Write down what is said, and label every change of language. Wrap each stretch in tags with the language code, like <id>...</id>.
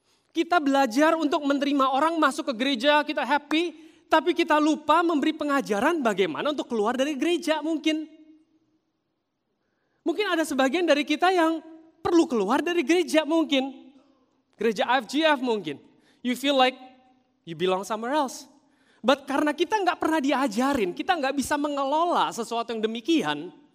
<id>Kita belajar untuk menerima orang masuk ke gereja, kita happy, tapi kita lupa memberi pengajaran bagaimana untuk keluar dari gereja mungkin. Mungkin ada sebagian dari kita yang perlu keluar dari gereja mungkin. Gereja IFGF mungkin.</id> <en>You feel like you belong somewhere else.</en> <id>But karena kita nggak pernah diajarin, kita nggak bisa mengelola sesuatu yang demikian.</id>